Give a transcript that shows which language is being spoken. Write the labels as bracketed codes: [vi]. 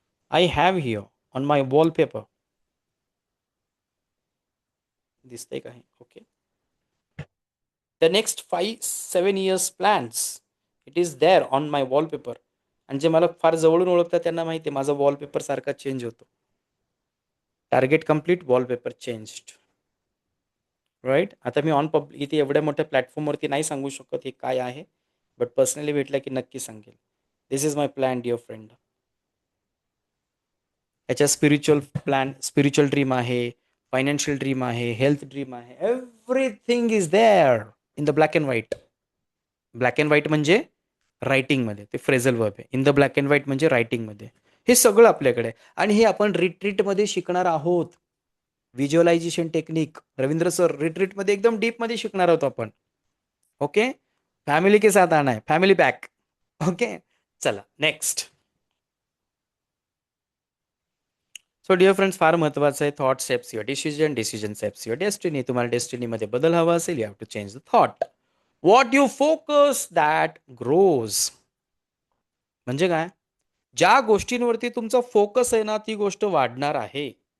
[en] I have here on my wallpaper. [mr] दिसतंय का हे? [en] Okay. The next 5-7 years plans, it is there on my wallpaper. [mr] आणि जे मला फार जवळून ओळखतात त्यांना माहिती आहे माझा वॉलपेपर सारखा चेंज होतो. [en] Target complete, wallpaper changed. Right. [mr] आता मी इथे एवढ्या मोठ्या प्लॅटफॉर्मवरती नाही सांगू शकत हे काय आहे, [en] but personally [mr] भेटलं की नक्की सांगेल. [en] This is my plan, dear friend. [mr] याच्या स्पिरिच्युअल ड्रीम आहे, फायनान्शियल ड्रीम आहे, हेल्थ ड्रीम आहे. [en] Everything is there in the black and white. Black and white [mr] म्हणजे रायटिंगमध्ये, ते फ्रेझल वर्ब आहे. [en] in the black and white [mr] म्हणजे रायटिंगमध्ये. हे सगळं आपल्याकडे आहे. आणि हे आपण रिट्रीटमध्ये शिकणार आहोत. व्हिज्युअलायझेशन टेक्निक रवींद्र सर रिट्रीटमध्ये एकदम डीपमध्ये शिकणार आहोत आपण. [en] Okay. [hi] फॅमिली के साथ आना है, फॅमिली पॅक. [mr] ओके. चला नेक्स्ट. [en] so dear friends, [mr] फार महत्त्वाचं आहे. [en] Thought shapes your decision, decision shapes your destiny. [mr] तुम्हाला डेस्टिनीमध्ये बदल हवा असेल, [en] You have to change the thought. What you focus that grows. [mr] म्हणजे काय? ज्या गोष्टींवरती तुमचा फोकस आहे ना ती गोष्ट वाढणार आहे.